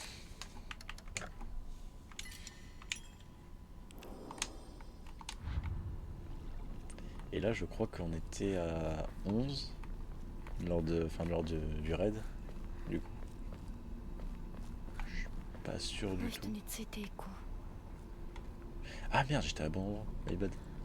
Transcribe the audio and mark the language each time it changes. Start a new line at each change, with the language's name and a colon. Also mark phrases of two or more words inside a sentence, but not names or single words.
French: Et là, je crois qu'on était à 11 lors du raid. Du coup, je suis pas sûr
Japanese: この
French: du
Japanese: 人
French: tout.
Japanese: についていこう。
French: Ah merde, j'étais à bon endroit.
English: My bad.